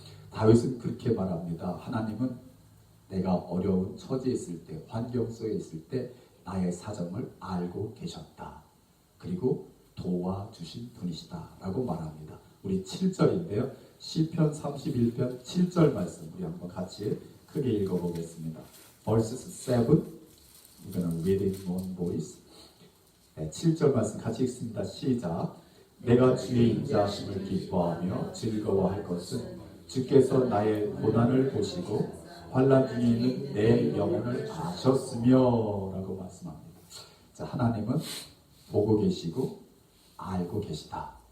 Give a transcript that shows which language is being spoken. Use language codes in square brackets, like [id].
[ko] 다윗은 그렇게 말합니다. 하나님은 내가 어려운 처지에 있을 때, 환경 속에 있을 때 나의 사정을 알고 계셨다. 그리고 도와주신 분이시다 라고 말합니다. 우리 7절인데요. 시편 31편 7절 말씀 우리 한번 같이 크게 읽어보겠습니다. [en] Verses 7 We're going to read it in one voice. [ko] 7절 말씀 같이 읽습니다. 시작. 내가 주의 인자하심을 기뻐하며 즐거워할 것은 주께서 나의 고난을 보시고 환난 중에 있는 내 영혼을 아셨으며 라고 말씀합니다. 자, 하나님은 보고 계시고 알고 계시다.